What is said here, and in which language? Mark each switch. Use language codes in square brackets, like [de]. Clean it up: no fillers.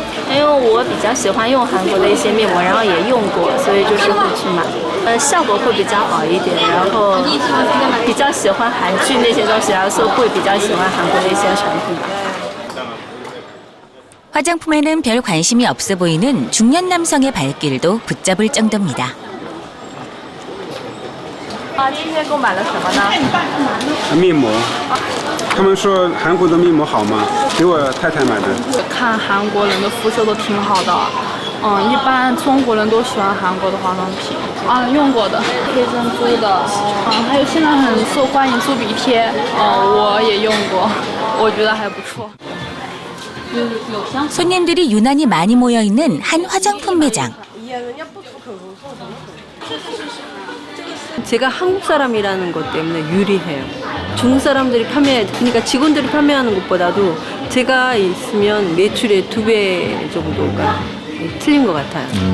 [zh] 因为我比较喜欢用韩国的一些面膜，然后也用过，所以就是会去买。效果会比较好一点，然后比较喜欢韩剧那些东西，然后所以会比较喜欢韩国的一些产品吧。 [ko] 화장품에는 별 관심이 없어 보이는 중년 남성의 발길도 붙잡을 정도입니다. [zh] 今天购买了什么呢？面膜，他们说韩国的面膜好吗？给我太太买的。看韩国人的肤色都挺好的，一般中国人都喜欢韩国的化妆品。用过的黑珍珠的，还有现在很受欢迎猪鼻贴，我也用过，我觉得还不错。 [ko] 손님들이 유난히 많이 모여있는 한 화장품 매장. 제가 한국 사람이라는 것 때문에 유리해요. 중국 사람들이 그러니까 직원들이 판매하는 것보다도 제가 있으면 매출의 2배 정도가 틀린 것 같아요.